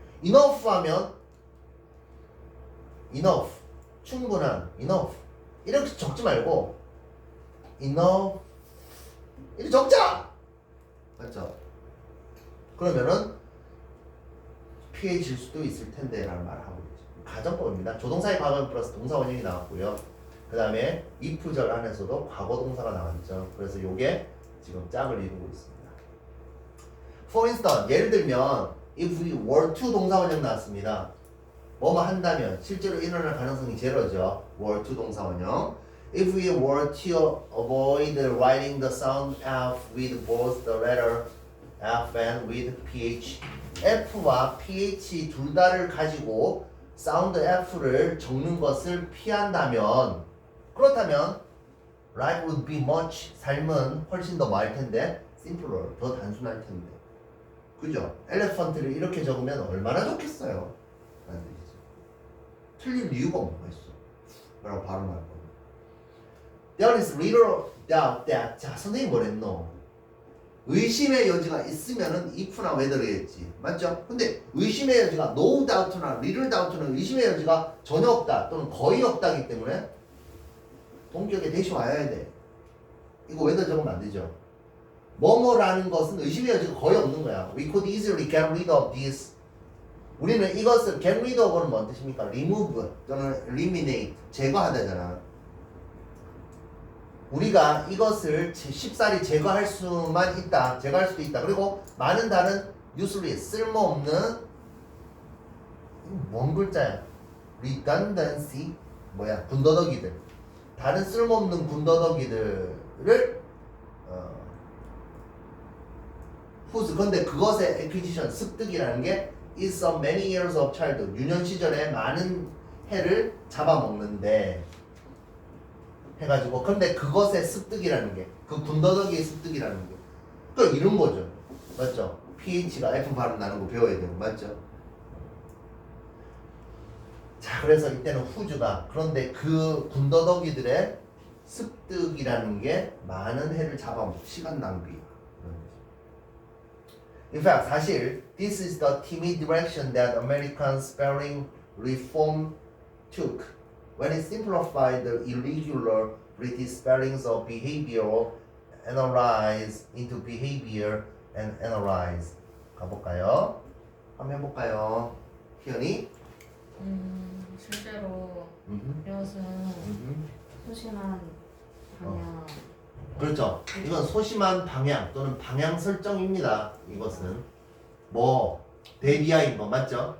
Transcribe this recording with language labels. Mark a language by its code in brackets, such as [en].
[ko] enough 하면 enough 충분한 enough 이렇게 적지 말고 enough 이렇게 적자! 맞죠? 그러면은 피해질 수도 있을 텐데 라는 말을 하고 있죠. 가정법입니다. 조동사의 과거 플러스 동사 원형이 나왔고요. 그 다음에 if절 안에서도 과거 동사가 나왔죠. 그래서 요게 지금 짝을 이루고 있습니다. [en] For instance, [ko] 예를 들면 [en] if we were to [ko] 동사 원형 나왔습니다. 뭐뭐 한다면 실제로 일어날 가능성이 제로죠. were to 동사 원형. [en] If we were to avoid writing the sound F with both the letter FN with PH. [ko] F와 PH 둘 다를 가지고 사운드 F를 적는 것을 피한다면, 그렇다면 [en] life would be much, [ko] 삶은 훨씬 더 뭐 할 텐데, [en] simpler, [ko] 더 단순할 텐데. 그죠? 엘레펀트를 이렇게 적으면 얼마나 좋겠어요. 라는 뜻이죠. 틀릴 이유가 뭐가 있어. 라고 발음할 거예요. [en] There is little doubt that. [ko] 자, 선생님 뭐랬노? 의심의 여지가 있으면은 if나 whether겠지. 맞죠? 근데 의심의 여지가 [en] no doubt [ko] 나 [en] little doubt [ko] 는 의심의 여지가 전혀 없다 또는 거의 없다기 때문에 동격에 대시 와야 돼. 이거 whether 적으면 안 되죠. 뭐뭐라는 것은 의심의 여지가 거의 없는 거야. [en] We could easily get rid of this. [ko] 우리는 이것을 [en] get rid of [ko] 는 뭔 뜻입니까? [en] remove [ko] 또는 [en] eliminate, [ko] 제거하다잖아. 우리가 이것을 쉽사리 제거할 수만 있다. 제거할 수도 있다. 그리고 많은 다른 useless, 쓸모없는 뭔 글자야? redundancy, 뭐야? 군더더기들. 다른 쓸모없는 군더더기들을 whose, 근데 그것의 acquisition, 습득이라는 게 [en] is of many years of childhood, [ko] 유년 시절에 많은 해를 잡아먹는데 해가지고, 근데 그것의 습득이라는 게, 그 군더더기의 습득이라는 게, 그러니까 이런 거죠. 맞죠? PH가 F 발음 나는 거 배워야 되고, 맞죠? 자, 그래서 이때는 whose가, 그런데 그 군더더기들의 습득이라는 게 많은 해를 잡아먹고 시간 낭비. [en] In fact, [ko] 사실 [en] this is the timid direction that American spelling reform took when it simplified the irregular British spellings of behavior analyze into behavior and analyze. [ko] 가볼까요? 한번 해볼까요? 희연이? 실제로 이것은 소심한 방향. 그렇죠. 이건 소심한 방향 또는 방향 설정입니다. 이것은 뭐 데비아인 거 맞죠?